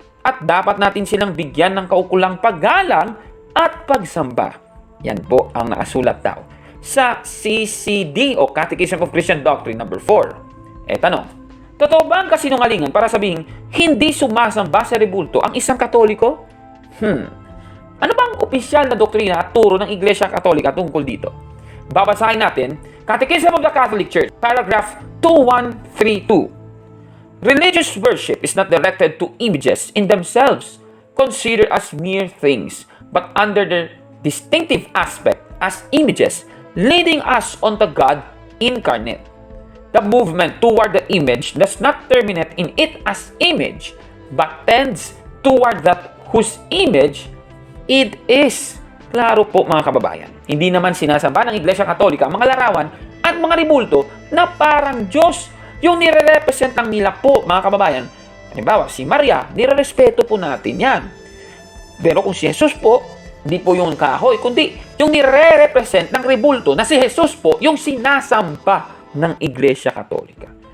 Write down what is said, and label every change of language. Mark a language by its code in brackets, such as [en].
[tl] At dapat natin silang bigyan ng kaukulang paggalang at pagsamba. Yan po ang nakasulat daw sa CCD o Catechism of Christian Doctrine number 4. Tanong, totoo ba ang kasinungalingan para sabihin hindi sumasamba sa rebulto ang isang Katoliko? Ano bang opisyal na doktrina at turo ng Iglesia Katolika tungkol dito? Babasahin natin Catechism of the Catholic Church, paragraph 2132. [en] Religious worship is not directed to images in themselves, considered as mere things, but under their distinctive aspect as images, leading us on to God incarnate. The movement toward the image does not terminate in it as image, but tends toward that whose image it is. [tl] Klaro po mga kababayan, hindi naman sinasamba ng Iglesia Katolika ang mga larawan at mga rebulto na parang Diyos. Yung nire-represent ng nila po, mga kababayan, halimbawa, si Maria, nire-respeto po natin yan. Pero kung si Jesus po, hindi po yung kahoy, kundi yung nire-represent ng rebulto na si Jesus po, yung sinasamba ng Iglesia Katolika.